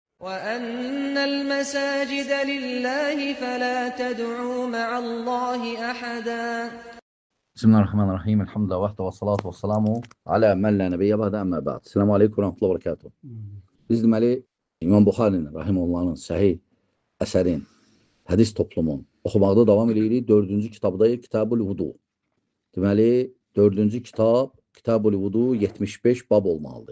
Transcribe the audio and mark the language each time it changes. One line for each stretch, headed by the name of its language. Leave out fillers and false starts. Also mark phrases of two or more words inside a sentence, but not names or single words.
Arabic: وَأَنَّ الْمَسَاجِدَ لِلَّهِ فَلَا تَدْعُوا مَعَ اللّٰهِ أَحَدًا. Bismillahirrahmanirrahim. الحمد لله وحده والصلاة والسلام على من لا نبي بعده أما بعد. السلام عليكم ورحمة الله وبركاته.
Azerbaijani: Biz deməli İmam Buxarinin rahimehullahın səhih əsərin, hədis toplumun oxumaqda davam edirik. 4-cü kitabdayıq, Kitabul Vudu. Deməli 4-cü kitab, Kitabul Vudu 75 bab olmalıdır.